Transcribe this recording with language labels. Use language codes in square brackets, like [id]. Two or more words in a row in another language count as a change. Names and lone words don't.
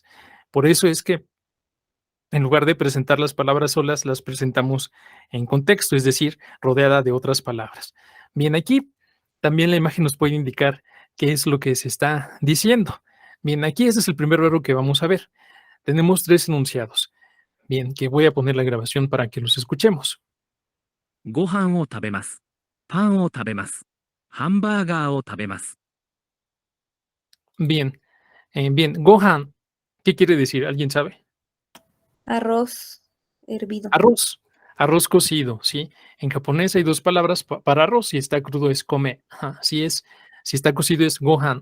[es] Por eso es que en lugar de presentar las palabras solas, las presentamos en contexto, es decir, rodeada de otras palabras. Bien, aquí también la imagen nos puede indicar qué es lo que se está diciendo. Bien, aquí este es el primer verbo que vamos a ver. Tenemos 3 enunciados. Bien, que voy a poner la grabación para que los escuchemos. [ja] ご飯を食べます。パンを食べます。ハンバーガーを食べます。 [es] Bien, gohan, ¿qué quiere decir? ¿Alguien sabe? Arroz hervido. Arroz cocido, ¿sí? En japonés hay 2 palabras para arroz. Si está crudo es kome. Ajá, si está cocido es gohan.